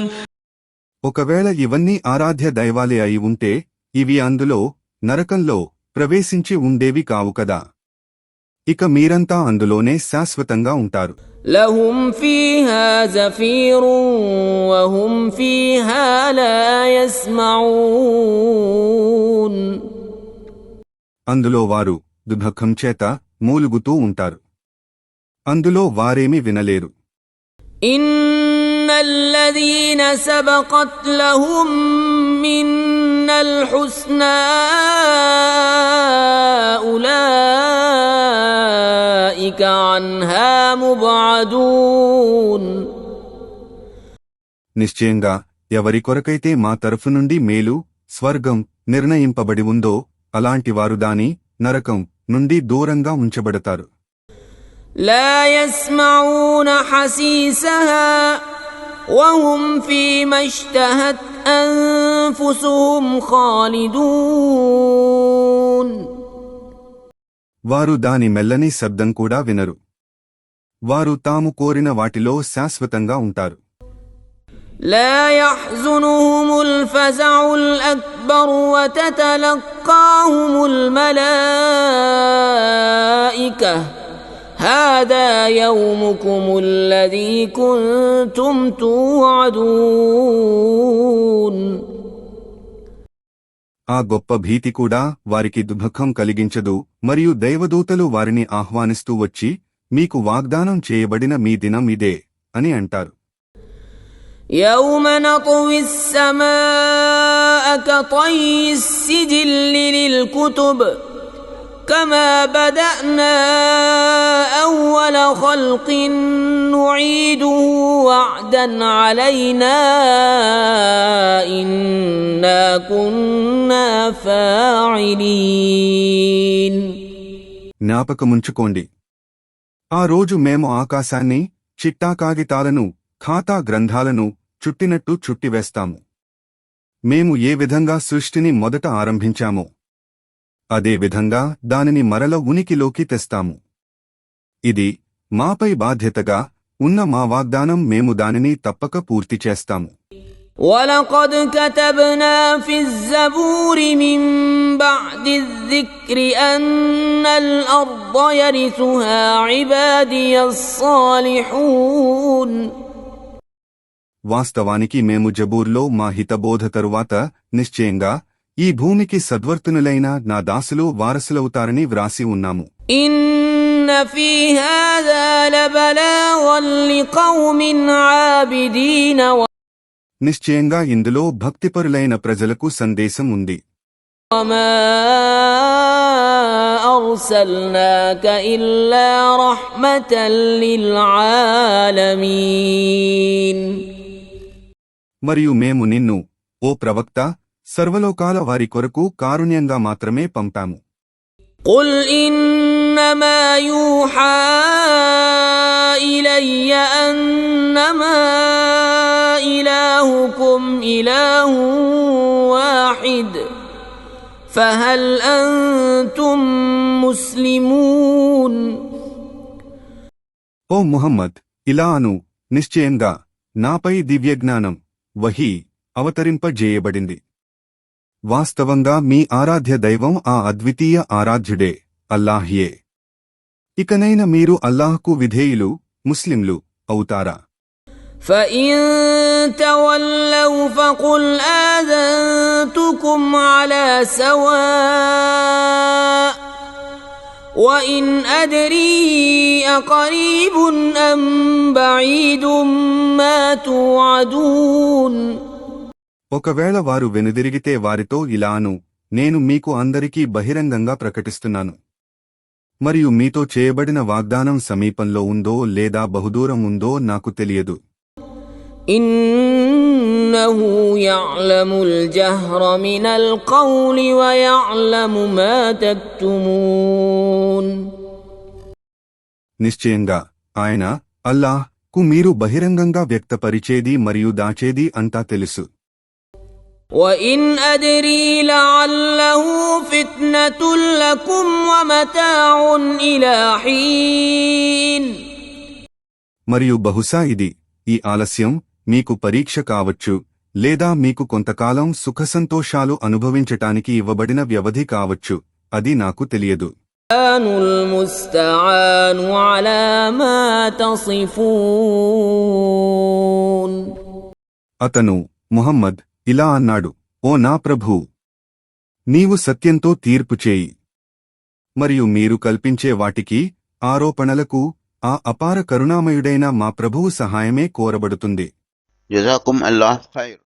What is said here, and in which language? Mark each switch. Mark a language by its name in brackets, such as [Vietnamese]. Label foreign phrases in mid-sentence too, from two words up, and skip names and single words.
[Telugu] ఒకవేళ ఇవన్నీ ఆరాధ్య దైవాలే అయి ఉంటే ఇవి అందులో నరకంలో ప్రవేశించి ఉండేవి కావు కదా. ఇక మీరంతా అందులోనే శాశ్వతంగా ఉంటారు. [Arabic] لهم فيها زفير وهم فيها لا يسمعون. [Telugu] అందులో వారు దుఃఖం చేత మూలుగుతూ ఉంటారు, అందులో వారేమి వినలేరు. [Arabic] إن الذين سبقت لهم منا الحسنى أولئك عنها مبعدون. [Telugu] నిశ్చయంగా ఎవరి కొరకైతే మా తరఫు నుండి మేలు స్వర్గం నిర్ణయింపబడి ఉందో అలాంటివారు దాని నరకం నుండి దూరంగా ఉంచబడతారు. [Arabic] لا يسمعون حسيسها وهم فيما اشتهت أنفسهم خالدون. [Telugu] వారు దాని మెల్లని శబ్దం కూడా వినరు, వారు తాము కోరిన వాటిలో శాశ్వతంగా ఉంటారు. [Arabic] لا يحزنهم الفزع الأكبر وتتلقاهم الملائكة هذا يومكم الذي كنتم توعدون. [Telugu] ఆ గొప్ప భీతి కూడా వారికి దుఃఖం కలిగించదు, మరియు దైవదూతలు వారిని ఆహ్వానిస్తూ వచ్చి మీకు వాగ్దానం చేయబడిన మీ దినం ఇదే అని అంటారు. [Arabic] يوم نطوي السماء كطي السجل للكتب كما بدأنا أول خلق نعيده وعدا علينا إنا كنا فاعلين. [Telugu] జ్ఞాపకముంచుకోండి, ఆ రోజు మేము ఆకాశాన్ని చిట్టా కాగితాలను ఖాతా గ్రంథాలను చుట్టినట్టు చుట్టివేస్తాము. మేము ఏ విధంగా సృష్టిని మొదట ఆరంభించామో అదే విధంగా దానిని మరల ఉనికిలోకి తెస్తాము. ఇది మాపై బాధ్యతగా ఉన్న మా వాగ్దానం, మేము దానిని తప్పక పూర్తి చేస్తాము. [Arabic] وَلَقَدْ كَتَبْنَا فِي الزَّبُورِ مِن بَعْدِ الذِّكْرِ أَنَّ الْأَرْضَ يَرِثُهَا عِبَادِيَ الصَّالِحُونَ. [Telugu] వాస్తవానికి మేము జబూర్లో మా హితబోధ తరువాత నిశ్చయంగా ఈ భూమికి సద్వర్తనులైన నా దాసులు వారసులవుతారని వ్రాసి ఉన్నాము. [Arabic] إِنَّ فِي هَذَا لَبَلَاغًا لِقَوْمٍ عَابِدِينَ. [Telugu] నిశ్చయంగా ఇందులో భక్తిపరులైన ప్రజలకు సందేశం ఉంది. [Arabic] وَمَا أَرْسَلْنَاكَ إِلَّا رَحْمَةً لِلْعَالَمِينَ. [Telugu] మరియు మేము నిన్ను, ఓ ప్రవక్త, సర్వలోకాల వారి కొరకు కారుణ్యంగా మాత్రమే పంపాము. [Arabic] قُلْ إِنَّمَا يُوحَى إِلَيَّ أَنَّمَا إِلَٰهُكُمْ إِلَٰهٌ وَاحِدٌ فَهَلْ أَنْتُمْ مُسْلِمُونَ. [Telugu] ఓ ముహమ్మద్, ఇలా అను, నిశ్చయంగా నాపై దివ్యజ్ఞానం వహీ అవతరింపజేయబడింది. వాస్తవంగా మీ ఆరాధ్య దైవం ఆ అద్వితీయ ఆరాధ్యుడే, అల్లాహ్యే. ఇకనైనా మీరు అల్లాహ్కు విధేయులు, ముస్లింలు అవుతారా? [Arabic] فَإِن تَوَلَّوْا فَقُلْ آذَنْتُكُمْ عَلَى سَوَاءٍ وَإِنْ أَدْرِي أَقَرِيبٌ أَمْ بَعِيدٌ مَا تُوعَدُونَ. [Telugu] ఒకవేళ వారు వెనుదిరిగితే వారితో ఇలాను, నేను మీకు అందరికీ బహిరంగంగా ప్రకటిస్తున్నాను, మరియు మీతో చేయబడిన వాగ్దానం సమీపంలో ఉందో లేదా బహుదూరం ఉందో నాకు తెలియదు. [Arabic] إنه يعلم الجهر من القول ويعلم ما تكتمون. [Telugu] నిశ్చయంగా ఆయన అల్లాహ్ కు మీరు బహిరంగంగా వ్యక్తపరిచేది మరియు దాచేది అంతా తెలుసు. [Arabic] وإن أدري لعله فتنة لكم ومتاع إلى حين. [Telugu] మరియు బహుశా ఇది ఈ ఆలస్యం మీకు పరీక్ష కావచ్చు లేదా మీకు కొంతకాలం సుఖసంతోషాలు అనుభవించటానికి ఇవ్వబడిన వ్యవధి కావచ్చు, అది నాకు తెలియదు. [Arabic] المستعان على ما تصفون. [Telugu] అతను ముహమ్మద్ ఇలా అన్నాడు, ఓ నా ప్రభూ, నీవు సత్యంతో తీర్పు చేయి మరియు మీరు కల్పించే వాటికి ఆరోపణలకు ఆ అపార కరుణామయుడైన మా ప్రభువు సహాయమే కోరబడుతుంది. [Arabic] جزاكم الله خير.